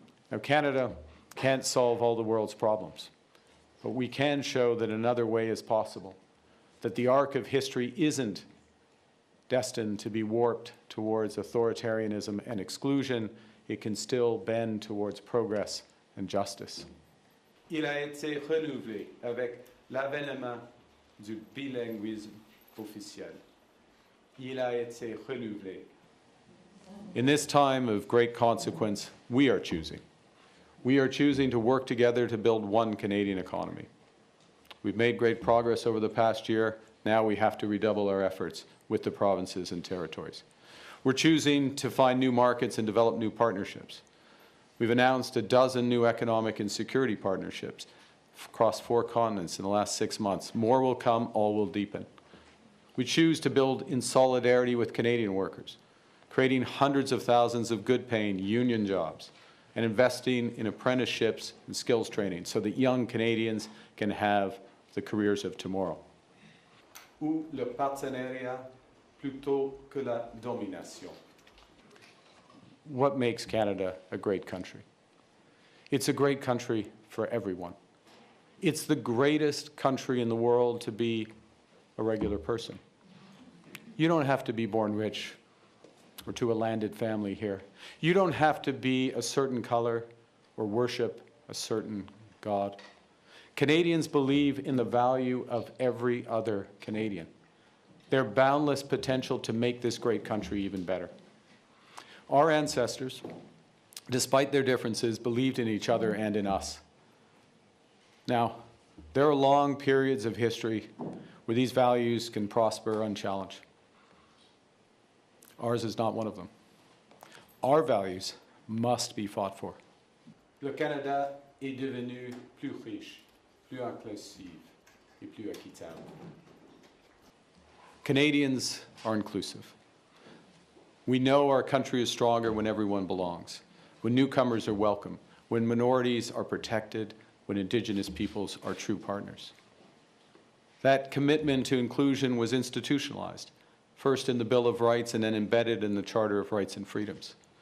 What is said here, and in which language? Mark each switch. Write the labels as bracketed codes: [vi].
[en] Now, Canada can't solve all the world's problems, but we can show that another way is possible, that the arc of history isn't destined to be warped towards authoritarianism and exclusion. It can still bend towards progress and justice. [fr] Il a été renouvelé avec l'avènement du bilinguisme officiel. Il a été renouvelé. [en] In this time of great consequence, we are choosing. We are choosing to work together to build one Canadian economy. We've made great progress over the past year. Now we have to redouble our efforts with the provinces and territories. We're choosing to find new markets and develop new partnerships. We've announced a dozen new economic and security partnerships across 4 continents in the last 6 months. More will come, all will deepen. We choose to build in solidarity with Canadian workers, creating hundreds of thousands of good-paying union jobs, and investing in apprenticeships and skills training so that young Canadians can have the careers of tomorrow. [fr] Ou le partenariat plutôt que la domination. [en] What makes Canada a great country? It's a great country for everyone. It's the greatest country in the world to be a regular person. You don't have to be born rich or to a landed family here. You don't have to be a certain color or worship a certain God. Canadians believe in the value of every other Canadian, their boundless potential to make this great country even better. Our ancestors, despite their differences, believed in each other and in us. Now, there are long periods of history where these values can prosper unchallenged. Ours is not one of them. Our values must be fought for. [fr] Le Canada est devenu plus riche, plus inclusif et plus équitable. [en] Canadians are inclusive. We know our country is stronger when everyone belongs, when newcomers are welcome, when minorities are protected, when Indigenous peoples are true partners. That commitment to inclusion was institutionalized, first in the Bill of Rights and then embedded in the Charter of Rights and Freedoms.